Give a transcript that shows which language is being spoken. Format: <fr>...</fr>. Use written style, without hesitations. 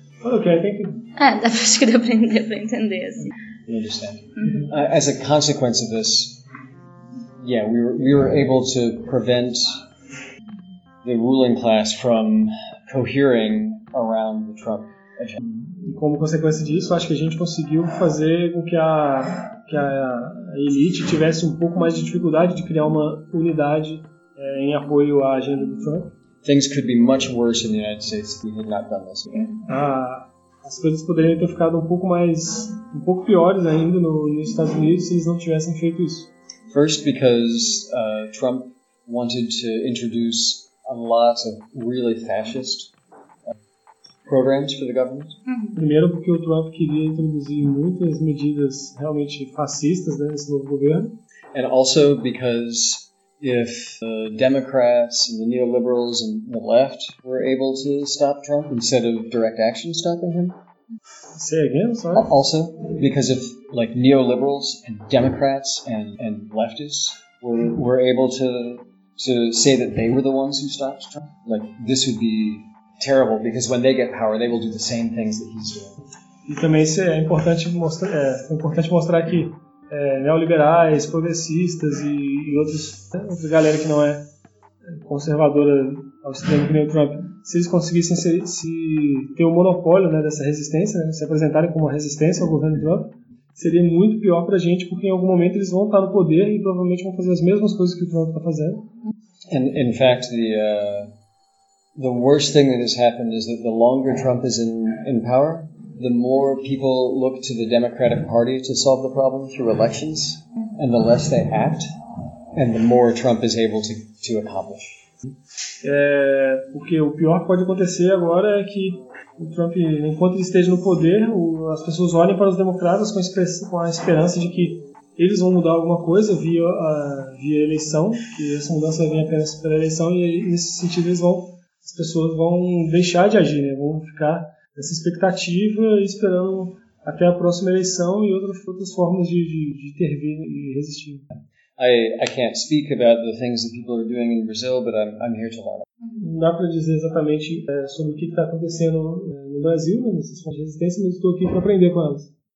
<en>But okay, I think.</en> <pt>Acho que deu para entender assim.</pt> <en>You understand. Mm-hmm. As a consequence of this, yeah, we were able to prevent the ruling class from cohering around the Trump agenda.</en> <pt>E como consequência disso, acho que a gente conseguiu fazer com que a elite tivesse um pouco mais de dificuldade de criar uma unidade em apoio à agenda do Trump.</pt> <en>Things could be much worse in the United States if we had not done this.</en> <pt>As coisas poderiam ter ficado um pouco piores ainda nos Estados Unidos se eles não tivessem feito isso.</pt> <en>First, because Trump wanted to introduce a lot of really fascist programs for the government.</en> <pt>Primeiro, porque o Trump queria introduzir muitas medidas realmente fascistas, né, nesse novo governo.</pt> <en>And also because if the Democrats and the neoliberals and the left were able to stop Trump instead of direct action stopping him. Say again, sorry. Also, because if like neoliberals and Democrats and leftists were able to say that they were the ones who stopped Trump, like this would be terrible, because when they get power, they will do the same things that he's doing.</en> <pt>E também isso é importante mostrar, que neoliberais, progressistas e outros, outra galera que não é conservadora ao extremo que nem o Trump, se eles conseguissem ter o monopólio, né, dessa resistência, né, se apresentarem como uma resistência ao governo Trump, seria muito pior pra gente, porque em algum momento eles vão estar no poder e provavelmente vão fazer as mesmas coisas que o Trump está fazendo.</pt> <en>In fact, the worst thing that has happened is that the longer Trump is in power, the more people look to the Democratic Party to solve the problem through elections, and the less they act, and the more Trump is able to accomplish.</en> <pt>É, porque o pior que pode acontecer agora é que o Trump, enquanto ele esteja no poder, as pessoas olhem para os democratas com a esperança de que eles vão mudar alguma coisa via eleição, que essa mudança vem apenas pela eleição, e nesse sentido as pessoas vão deixar de agir, né? Vão ficar nessa expectativa e esperando até a próxima eleição e outras formas de intervir e resistir.</pt> <en>I can't speak about the things that people are doing in Brazil, but I'm here to learn.</en> <pt>Não dá para dizer exatamente sobre o que está acontecendo no Brasil, né, nessas fontes de resistência, mas estou aqui para aprender com elas.</pt>